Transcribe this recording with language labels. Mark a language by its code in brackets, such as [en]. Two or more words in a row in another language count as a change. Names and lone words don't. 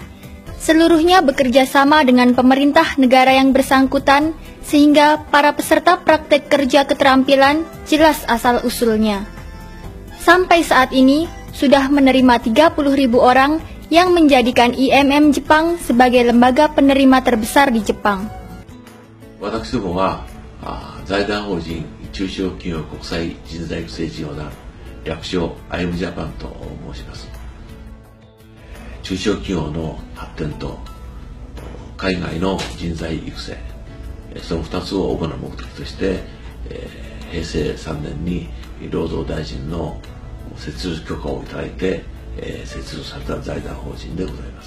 [id] Seluruhnya bekerja sama dengan pemerintah negara yang bersangkutan, sehingga para peserta praktek kerja keterampilan jelas asal-usulnya. Sampai saat ini, sudah menerima 30.000 orang yang menjadikan IMM Jepang sebagai lembaga penerima terbesar di Jepang. [ja] 私どもは財団法人中小企業国際人材育成事業団、略称 IM Japan と申します。中小企業の発展と海外の人材育成、その2つを主な目的として、平成3年に労働大臣の設立許可をいただいて、設立された財団法人でございます。